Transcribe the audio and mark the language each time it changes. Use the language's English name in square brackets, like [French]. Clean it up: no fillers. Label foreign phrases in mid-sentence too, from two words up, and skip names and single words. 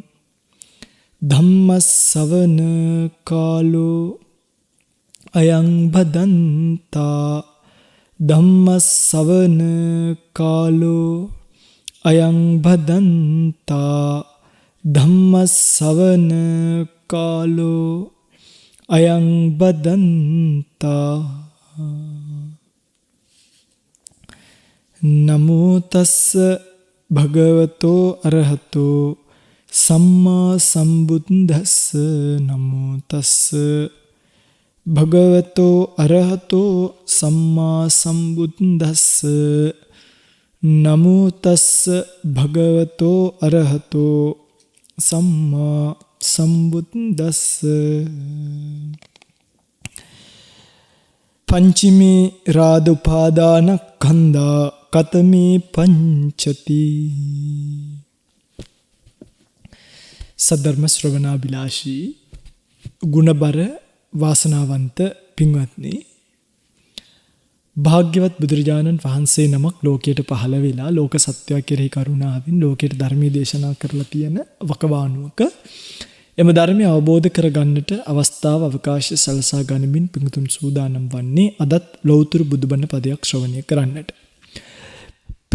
[Pali] ධම්මස්සවන කාලෝ අයං භදන්තා ධම්මස්සවන කාලෝ අයං භදන්තා ධම්මස්සවන කාලෝ අයං බදන්තා නමෝ තස්ස භගවතෝ අරහතෝ සම්මා සම්බුද්දස්ස නමෝ තස්ස භගවතෝ අරහතෝ සම්මා සම්බුද්දස්ස නමෝ තස්ස භගවතෝ අරහතෝ සම්මා සම්බුද්දස්ස පංචමේ රාද උපාදානස්කන්ධා කතමේ පංචති. [Sinhala] සද්ධර්ම ශ්‍රවණාබිලාෂී ගුණබර වාසනාවන්ත පින්වත්නි, භාග්‍යවත් බුදුරජාණන් වහන්සේ නමක් ලෝකයට පහළ වෙලා ලෝක සත්‍යය කෙරෙහි කරුණාවෙන් ලෝකයට ධර්මයේ දේශනා කරලා තියෙන වකවානුවක එම ධර්මය අවබෝධ කරගන්නට අවස්ථාව අවකාශය සලසා ගනිමින් පිඟුතුන් සූදානම් වන්නේ අදත් ලෞතර බුදුබණ පදයක් ශ්‍රවණය කරන්නට.